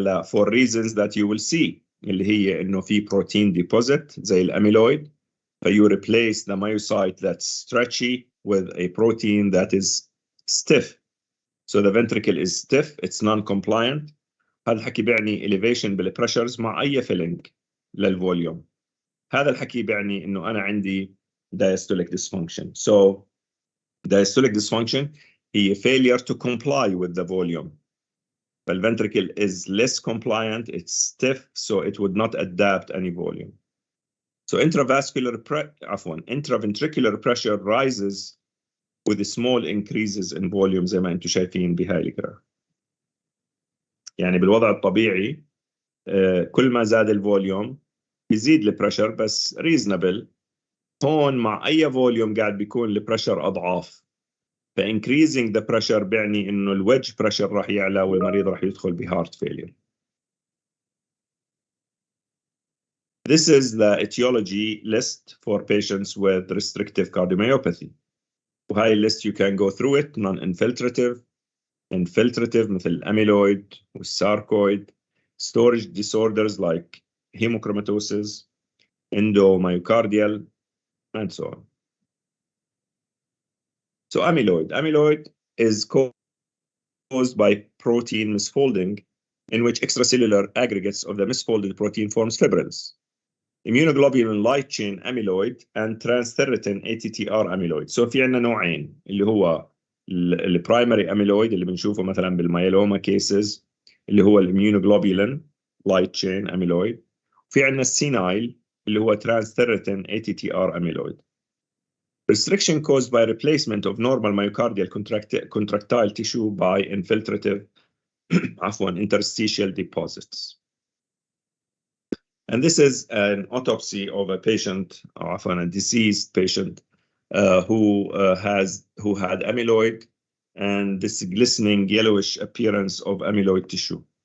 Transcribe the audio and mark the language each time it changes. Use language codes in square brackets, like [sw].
[en] For reasons that you will see, [ar] اللي هي إنه في [en] protein deposit [ar] زي الاميلويد, [en] you replace the myocyte that's stretchy with a protein that is stiff. So the ventricle is stiff, it's non-compliant. [ar] هذا الحكي بيعني elevation بالpressures مع أي filling للفوليوم. هذا الحكي بيعني إنه أنا عندي diastolic dysfunction. [en] So diastolic dysfunction [ar] هي [en] failure to comply with the volume. The ventricle is less compliant, it's stiff, so it would not adapt any volume. So intraventricular pressure rises with small increases in volume [ar] زي ما انتم شايفين بهاي الجراف. يعني بالوضع الطبيعي كل ما زاد الفوليوم بيزيد البريشر بس reasonable. هون مع أي فوليوم قاعد بيكون البريشر أضعاف. ف [en] increasing the pressure [ar] بيعني إنه الويدج pressure راح يعلى والمريض راح يدخل بهارت failure. [en] This is the etiology list for patients with restrictive cardiomyopathy. [ar] وهاي [en] list you can go through it. Non-infiltrative, infiltrative [ar] مثل [en] amyloid والsarcoid, storage disorders like hemochromatosis, endomyocardial, and so on. So amyloid is caused by protein misfolding in which extracellular aggregates of the misfolded protein forms fibrils. Immunoglobulin light chain amyloid and transthyretin ATTR amyloid. [ar] So في عندنا نوعين اللي هو البرايمري amyloid اللي بنشوفه مثلا بالميلوما cases اللي هو الاميونوجلوبولين light chain amyloid. في عندنا السينايل اللي هو transthyretin ATTR amyloid. [en] Restriction caused by replacement of normal myocardial contractile tissue by infiltrative interstitial deposits. And this is an autopsy of a patient, a deceased patient who had amyloid and this glistening yellowish appearance of amyloid tissue.